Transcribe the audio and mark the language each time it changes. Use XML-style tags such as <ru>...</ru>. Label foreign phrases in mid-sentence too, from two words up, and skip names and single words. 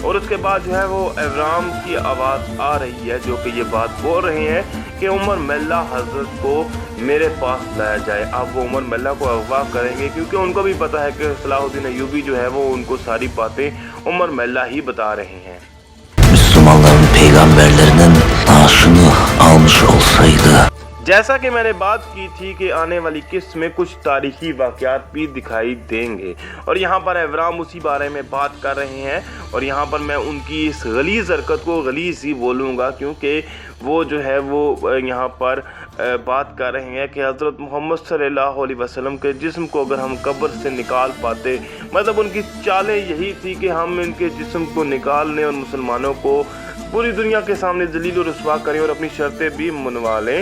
<hi>और उसके बाद जो है वो एवराम की आवाज़ आ रही है जो कि ये बात बोल रहे हैं कि उमर मेल्ला हज़रत को मेरे पास लाया जाए। अब वो उमर मेल्ला को अगवा करेंगे क्योंकि उनको भी पता है कि सलाहुद्दीन अय्यूबी जो है वो उनको सारी बातें उमर मेल्ला ही बता रहे हैं।</hi> <tr>Müslümanların peygamberlerinin naaşını almış olsaydı.</tr> <hi>जैसा कि मैंने बात की थी कि आने वाली किस्त में कुछ तारीखी वाक़यात भी दिखाई देंगे और यहाँ पर एवराम उसी बारे में बात कर रहे हैं। और यहाँ पर मैं उनकी इस गलीज़ हरकत को गलीज़ ही बोलूँगा क्योंकि वो जो है वो यहाँ पर बात कर रहे हैं कि हज़रत मोहम्मद</hi> <ar>صلى الله عليه وسلم</ar> <hi>के जिस्म को अगर हम कब्र से निकाल पाते, मतलब उनकी चालें यही थी कि हम इनके जिस्म को निकाल लें और मुसलमानों को पूरी दुनिया के सामने जलील और रुस्वा करें और अपनी शर्तें भी मनवा लें।</hi>